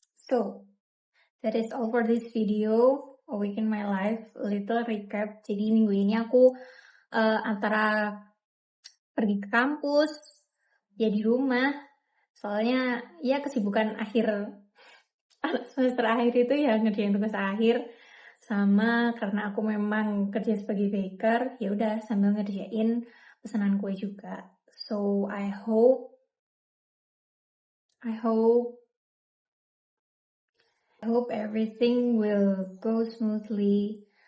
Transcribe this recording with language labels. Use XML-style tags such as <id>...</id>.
<en>So, that is all for this video, Awaken My Life, a little recap.</en> <id>Jadi minggu ini aku antara pergi ke kampus, ya di rumah, soalnya ya kesibukan akhir semester akhir itu ya ngerjain tugas akhir Sama karena aku memang kerja sebagai baker, ya udah sambil ngerjain pesanan kue juga.</id> <en>So I hope everything will go smoothly.</en>